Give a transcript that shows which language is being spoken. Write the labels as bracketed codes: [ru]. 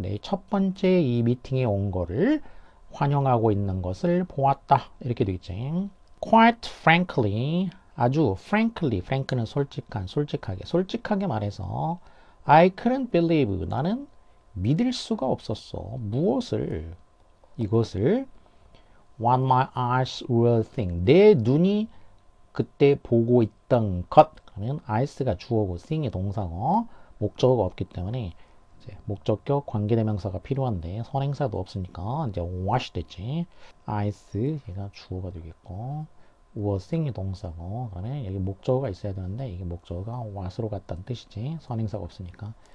[ko] 내 첫 번째 이 미팅에 온 거를 환영하고 있는 것을 보았다. 이렇게 되겠지. [en] Quite frankly. [ko] 아주 frankly. frank는 솔직한, 솔직하게 말해서 [en] I couldn't believe. [ko] 나는 믿을 수가 없었어. 무엇을? 이것을 [en] What my eyes were seeing. [ko] 내 눈이 그때 보고 있던 것. 그러면 eyes가 주어고 seeing이 동사고 목적어가 없기 때문에 이제 목적격 관계대명사가 필요한데 선행사도 없으니까 이제 what이 됐지. eyes 얘가 주어가 되겠고 [en] were seeing [ko] 이 동사고 그러면 여기 목적어가 있어야 되는데 이게 목적어가 what으로 갔다는 뜻이지. 선행사가 없으니까.